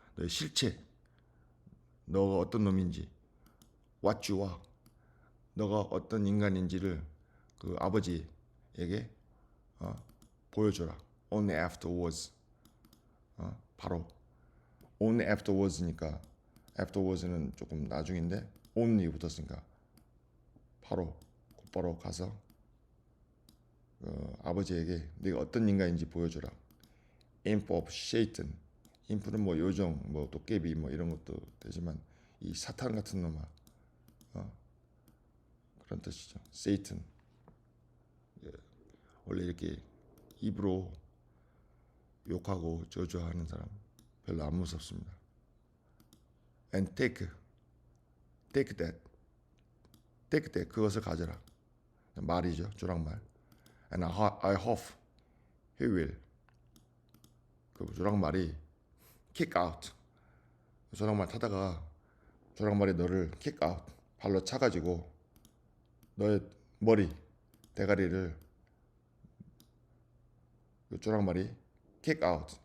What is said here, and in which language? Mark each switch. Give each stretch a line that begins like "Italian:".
Korean: 너의 실체, 너가 어떤 놈인지,
English: what you are,
Korean: 너가 어떤 인간인지를 그 아버지에게 보여줘라.
English: Only afterwards,
Korean: 바로.
English: Only afterwards
Korean: 니까 afterwards는 조금 나중인데 only 붙었으니까 곧바로 가서 아버지에게 네가 어떤 인간인지 보여줘라.
English: imp of Satan,
Korean: imp는 뭐 요정, 뭐 도깨비 뭐 이런 것도 되지만 이 사탄 같은 놈아, 그런 뜻이죠.
English: Satan.
Korean: 원래 이렇게 입으로 욕하고 저주하는 사람 별로 안 무섭습니다.
English: And take that,
Korean: 그것을 가져라. 말이죠, 조랑말.
English: And I hope he will
Korean: 그 조랑말이
English: kick out.
Korean: 조랑말 타다가 조랑말이 너를 kick out. 발로 차가지고 너의 머리, 대가리를 그 조랑말이
English: kick out.